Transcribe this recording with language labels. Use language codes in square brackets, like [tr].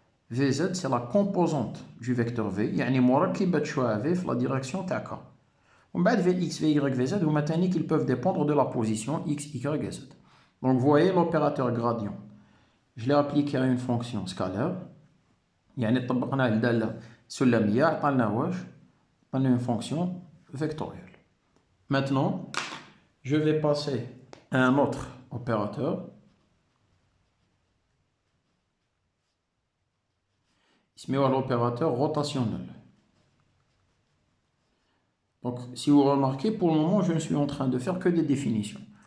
[fr] Vz c'est la composante du vecteur v [ar] يعني مركبة شعاع v في [fr] la direction تاع k. [ar] ومن بعد vx, vy, vz هما تاني [fr] qu'ils peuvent dépendre de la position x, y, z. Donc vous voyez l'opérateur gradient. Je l'ai appliqué à une fonction scalaire. [ar] يعني طبقنا الدالة سلمية عطانا واش؟ عطانا [fr] une fonction vectorielle. Maintenant, je vais passer à un autre opérateur. Il l'opérateur rotationnel. Donc, si vous remarquez, pour le moment, je ne suis en train de faire que des définitions.